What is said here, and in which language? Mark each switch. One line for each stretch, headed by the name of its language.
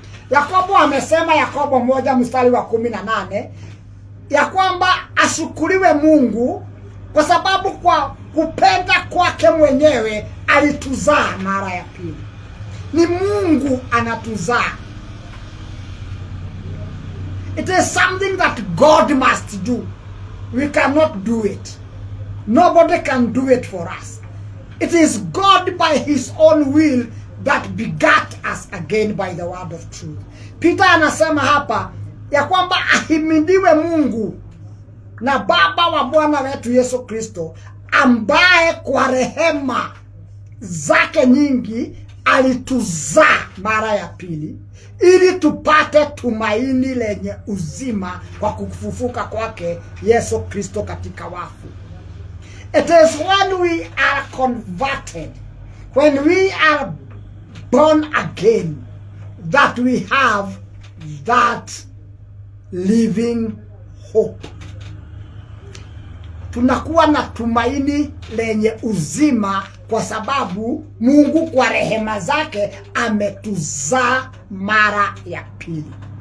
Swahili: Yakobo amesema, Yakobo 1 mstari wa 18, ya kwamba ashukuriwe Mungu kwa sababu kwa kupenda kwake mwenyewe alituzaa mara ya pili. Ni Mungu anatuzaa.
English: It is something that God must do. We cannot do it. Nobody can do it for us. It is God by his own will that begat us again by the word of truth.
Swahili: Peter anasema hapa ya kwamba ahimidiwe Mungu na Baba wa Bwana wetu Yesu Kristo, ambaye kwa rehema zake nyingi alituzaa mara ya pili, ili tupate tumaini lenye uzima kwa kufufuka kwake Yesu Kristo katika wafu.
English: It is when we are converted, when we are born again, that we have that living hope.
Swahili: Tunakuwa na tumaini lenye uzima kwa sababu Mungu kwa rehema zake ametuzaa mara ya pili.